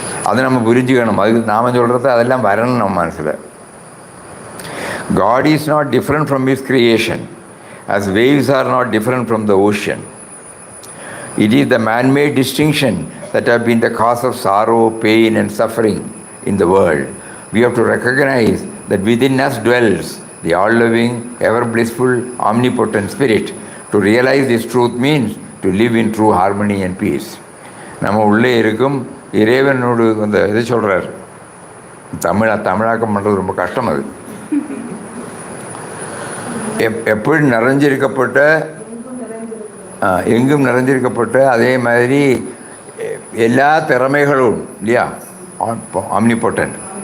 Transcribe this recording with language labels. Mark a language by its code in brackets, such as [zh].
[ta] அதை நம்ம புரிஞ்சுக்கணும். அதுக்கு நாம் சொல்கிறது அதெல்லாம் வரணும் நம்ம மனசில். [en] God is not different from his creation, as waves are not different from the ocean. It is the man-made distinction that have been the cause of sorrow, pain and suffering in the world. We have to recognize that within us dwells the all-loving, ever-blissful, omnipotent Spirit. To realize this truth means to live in true harmony and peace. [ta] நம்ம உள்ளே இருக்கும் இறைவனோடு அந்த இதை சொல்கிறார். தமிழாக்கம் பண்ணுறது ரொம்ப கஷ்டம். அது எப்படி நிறைஞ்சிருக்கப்பட்ட, எங்கும் நிறைஞ்சிருக்கப்பட்ட, அதே மாதிரி எல்லா திறமைகளும் இல்லையா? ஆம்னிபோட்டன்ட்.